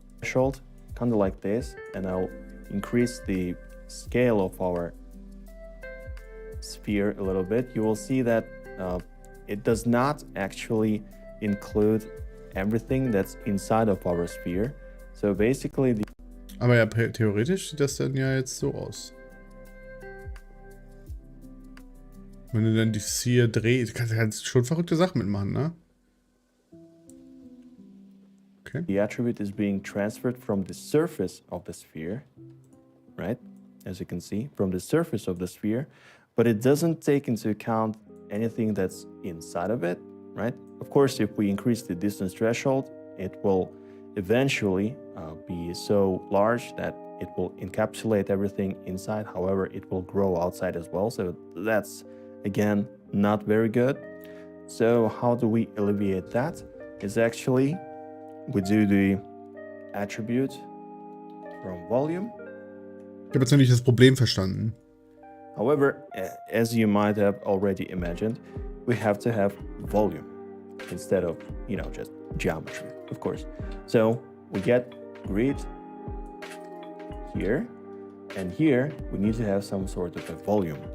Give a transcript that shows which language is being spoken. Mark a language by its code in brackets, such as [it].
[en] Threshold, kind of like this, and I'll increase the scale of our sphere a little bit. You will see that it does not actually include everything that's inside of our sphere. So basically the [de] Aber ja, theoretisch sieht das dann ja jetzt so aus. Wenn du dann die Sphere drehst, kannst du schon verrückte Sachen mitmachen, ne? Okay. [en] The attribute is being transferred from the surface of the sphere, right? As you can see, from the surface of the sphere, but it doesn't take into account anything that's inside of it, right? Of course, if we increase the distance threshold, it will eventually be so large that it will encapsulate everything inside. However, it will grow outside as well. So that's, again, not very good. So how do we alleviate that? Is actually we do the attribute from volume. [de] Ich habe jetzt noch nicht das Problem verstanden. [en] However, as you might have already imagined, we have to have volume instead of, just geometry, of course. So we get grid here, and here we need to have some sort of a volume.